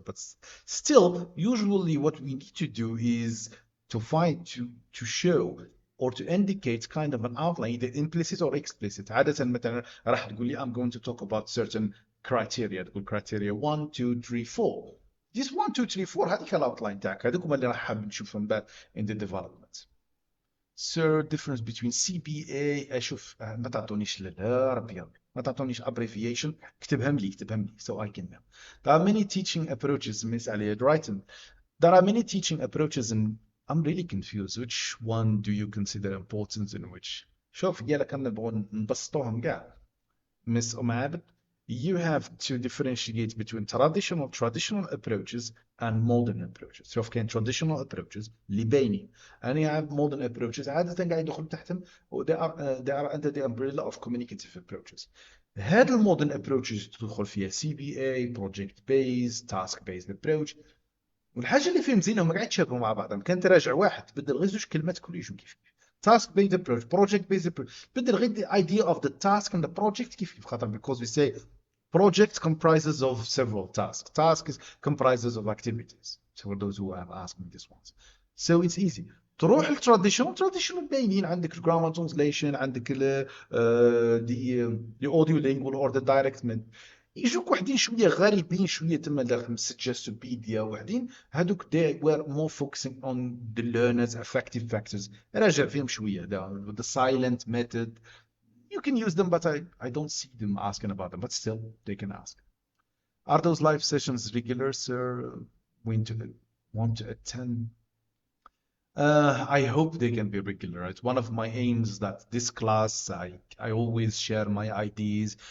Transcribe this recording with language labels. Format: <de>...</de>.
<en>But still, usually what we need to do is to show or to indicate kind of an outline, either implicit or explicit.</en> <ar>عادة مثلا راح تقول لي</ar> <en>I'm going to talk about certain criteria. تقول criteria 1, 2, 3, 4.</en> <ar>This 1, 2, 3, 4 هذيك الاوتلاين تاعك. هذوك اللي راح حاب نشوفهم بعد</ar> <en>in the development. So difference between CBA</en> <ar>اشوف ما تعطونيش لا ربي ما تعطونيش abbreviation اكتبهم لي</ar> <en>so I can know. There are many teaching approaches. Miss Ali right. There are many teaching approaches and I'm really confused. Which one do you consider important in which?</en> <ar>شوف يلا كنا نبغى نبسطوهم كاع.</ar> <en>Miss عابد, you have to differentiate between traditional approaches and modern approaches. So كاين traditional approaches اللي باينين and you have modern approaches</en> <ar>عادة قاعد يدخل تحتهم</ar> <en>they are under the umbrella of communicative approaches.</en> <ar>هاد المودرن approaches تدخل فيها CBA, project based, task based approach. والحاجه اللي فيهم زينه هم قاعد يتشابهوا مع بعضهم. كان تراجع واحد تبدل غير زوج كلمات كل يجوا كيف task based approach, project based approach.</ar> <en>بدل غير the idea of the task and the project كيف خاطر because we say project comprises of several tasks. Task comprises of activities. So for those who have asked me this once. So it's easy.</en> <ar>تروح التراديشنال باينين عندك الجرامر ترانسليشن، عندك</ar> <en>The audio lingual or the direct.</en> <ar>يجوك وحدين شويه غريبين شويه تما داخل سجستوبيديا وحدين، هذوك</ar> <en>they were more focusing on the learners affective factors.</en> <ar>راجع فيهم شويه</ar> <en>the silent method. You can use them, but I don't see them asking about them, but still they can ask. Are those live sessions regular, sir? Want to attend? I hope they can be regular. It's one of my aims that this class, I always share my ideas.</en>